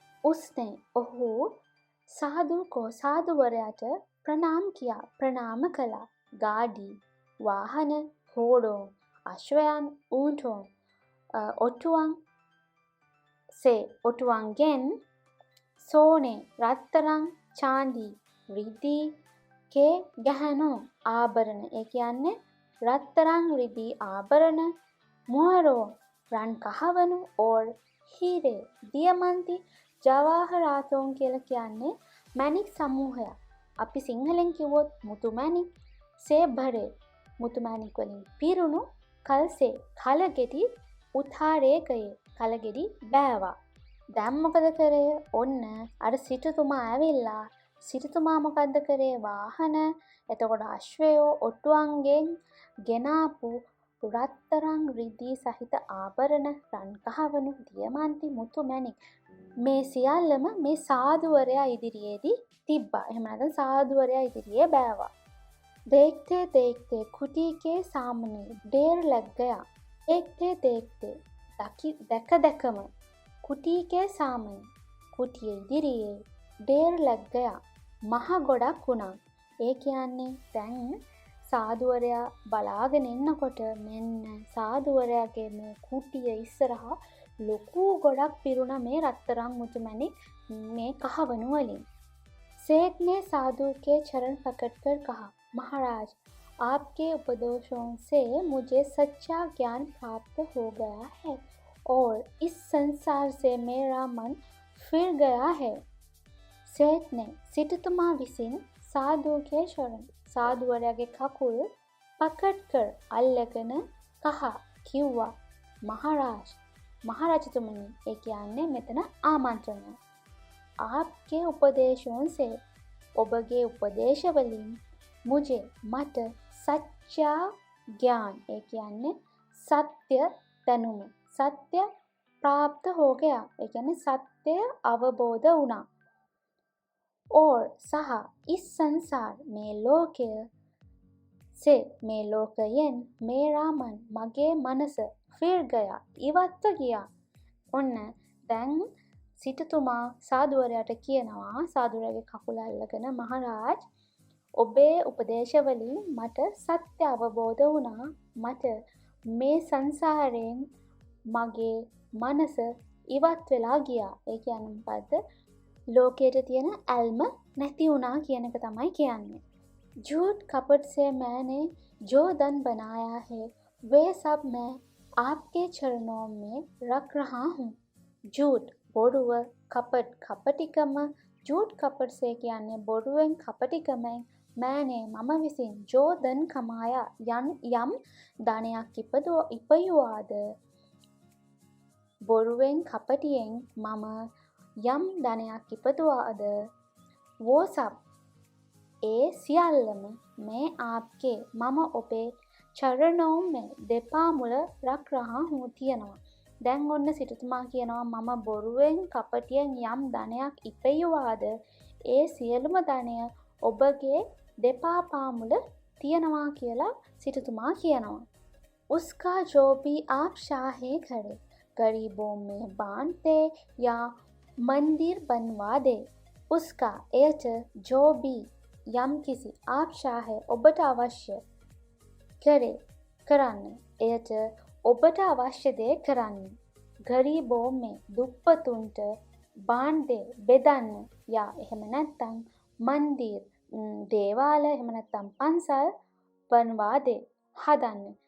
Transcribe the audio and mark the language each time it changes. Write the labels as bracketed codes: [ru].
[hi] उसने ओहु साधु को साधुवරයාට प्रणाम किया. [si] प्रणाम कला. गाड़ी वाहन घोड़ों अश्वයන් ऊँटों ඔටුවන් ඔටුවන්ගෙන් සෝනේ රත්තරන් චාන්දි රිදී කේ ගහනෝ ආභරණ ඒ කියන්නේ රත්තරන් රිදී ආභරණ මුහරෝ රන් කහවණු ඕර් හීරේ දියමන්ති ජවාහරාතෝන් කියලා කියන්නේ මැණික් සමූහයක්. අපි සිංහලෙන් කිව්වොත් මුතු මැණික් සේ භරේ මුතු මැණික් වලින් පිරුණු කල්සේ කලගෙඩි උතාරේ ගයේ කලගෙඩි බෑවා. දැන් මොකද කරේ? ඔන්න අර සිටුතුමා ඇවිල්ලා සිටුතුමා මොකද්ද කරේ? වාහන එතකොට අශ්වයෝ ඔටුවන්ගෙන් ගෙනාපු රත්තරන් රිදී සහිත ආභරණ රන් කහවණු දියමන්ති මුතු මැණික් මේ සියල්ලම මේ සාධුවරයා ඉදිරියේදී තිබ්බා. එහෙම නැත්නම් සාධුවරයා ඉදිරියේ බෑවා. [hi] देखते देखते कुटी के सामने ढेर लग गया. [si] देखते देखते දැක දැකම කුටියේ සාමය කුටියේ ඉදිරියේ ढेर लग गया මහ ගොඩක් වුණා. ඒ කියන්නේ දැන් සාධුවරයා බලාගෙන ඉන්නකොට මෙන්න සාධුවරයාගේ මේ කුටිය ඉස්සරහා ලොකු ගොඩක් පිරුණා මේ රත්තරන් මුතුමැණික් මේ කහවණු වලින්. [hi] सेठ ने साधु के चरण पकड़कर कहा, महाराज आपके उपदेशों से मुझे सच्चा ज्ञान प्राप्त हो गया है और इस संसार से मेरा मन फिर गया है. [si] सेठ ने सिटुतुमा विसिन साधु के चरण साधुवरයාගේ කකුල් पकड़कर අල්ලගෙන कहा කිව්වා महाराजතුමනි ඒ කියන්නේ මෙතන ආමන්ත්‍රණය. आपके उपदेशों से ඔබගේ උපදේශ වලින් मुझे මට सच्चा ज्ञान ඒ කියන්නේ සත්‍ය දැනුම सत्य प्राप्त हो गया ඒ කියන්නේ සත්‍ය අවබෝධ වුණා. [hi] और सह इस संसार में लोकය से මේ ලෝකයෙන් मेरा मन මගේ මනස फिर गया ඉවත්ව ගියා. [si] ඔන්න දැන් සිටුතුමා සාධුවරයාට කියනවා සාධුවරයාගේ කකුල අල්ලගෙන මහරජ ඔබේ උපදේශ වලින් මට සත්‍ය අවබෝධ වුණා. මට මේ සංසාරයෙන් මගේ මනස ඉවත් වෙලා ගියා. ඒ කියන්නේ මොකද්ද? ලෝකයට තියෙන ඇල්ම නැති වුණා කියන එක තමයි කියන්නේ. [hi] झूठ कपट से मैंने जो धन बनाया है वे सब मैं आपके चरणों में रख रहा हूँ. [si] झूठ බොරුව කපට් කපටිකම झूठ कपट से කියන්නේ බොරුවෙන් කපටිකමෙන් මෑනේ මම විසින් जो धन कमाया යම් ධනයක් ඉපයුවාද බොරුවෙන් කපටියෙන් මම යම් ධනයක් ඉපදුවාද वो सब ඒ සියල්ලම मैं आपके මම ඔබේ චරණෝ में දෙපා මුල රක් රහා හූ තියනවා. දැන් ඔන්න සිටුතුමා කියනවා මම බොරුවෙන් කපටියෙන් යම් ධනයක් ඉපයුවාද ඒ සියලුම ධනය ඔබගේ දෙපා පාමුල තියනවා කියලා සිටුතුමා කියනවා. [hi] उसका जो भी आप चाहे करे गरीबों में बांट दे या मंदिर बनवा दे. [si] उसका एच जो भी යම් කිසි आप चाहे ඔබට අවශ්‍ය करे කරන්න එයට ඔබට අවශ්‍ය දේ කරන්න. ගරීබෝ මේ දුප්පතුන්ට බාණ්ඩේ බෙදන්න යා එහෙම නැත්නම් මන්දිර් දේවාල එහෙම නැත්නම් පන්සල් වන්වා දේ හදන්න.